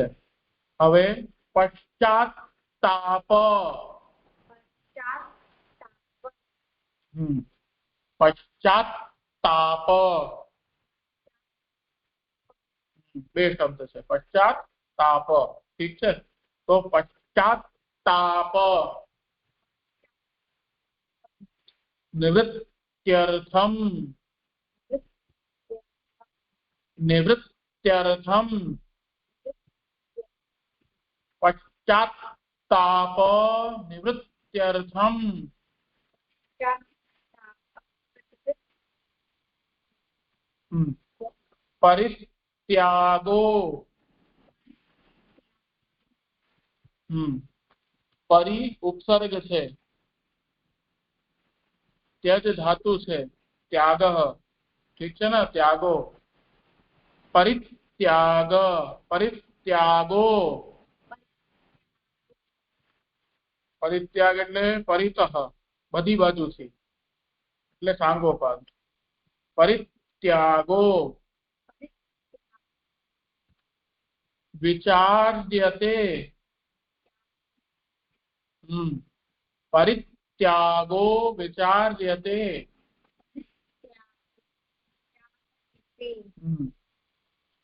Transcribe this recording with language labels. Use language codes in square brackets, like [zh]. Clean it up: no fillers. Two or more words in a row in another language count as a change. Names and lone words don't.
[gu] હવે પશ્ચાત્તાપ, પશ્ચાત્તાપ બે શબ્દ છે, પશ્ચાત્તાપ। ઠીક છે। તો પશ્ચાત્તાપ નિવૃત્त्यर्थम, [sa] निवृत्त्यर्थम पश्चात्ताप निवृत्त्यर्थम [hi] परित्यागो, परि उपसर्ग है, त्यज धातु है, त्याग। ठीक है ना? त्यागो, परित्याग, परित्यागो, परित्याग [gu] એટલે પરિતઃ, બધી બાજુથી, એટલે સાંગોપાંગ। [sa] परित्यागो विचार्यते, परित्यागो विचार्यते,